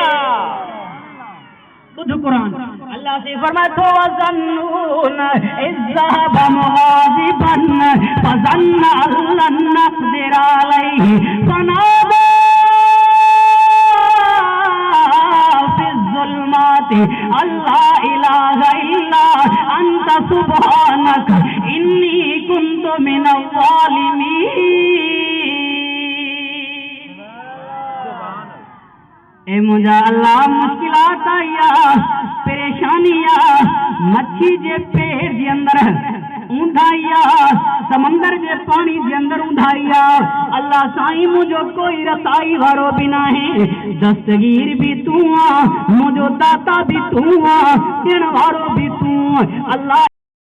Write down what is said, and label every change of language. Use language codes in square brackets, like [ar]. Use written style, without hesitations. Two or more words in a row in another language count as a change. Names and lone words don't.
[sd] ॿुध क़ुरान अल्लाह से फरमाए थो [ar] وذا النون إذ ذهب مغاضبا فظن أن لن نقدر عليه فنادى في الظلمات أن لا إله إلا أنت سبحانك إني كنت من الظالمين. [sd] ए मुझा अल्लाह मुश्किलात आया परेशानिया मच्छी जे पेट जे अंदर ऊंधाइया समंदर जे पानी जे अंदर ऊंधाइया अल्लाह साईं मुझो कोई रसाई वारो भी ना है दस्तगीर भी तू आ मुझो दाता भी तू आ ॾियण वारो भी तू अल्लाह।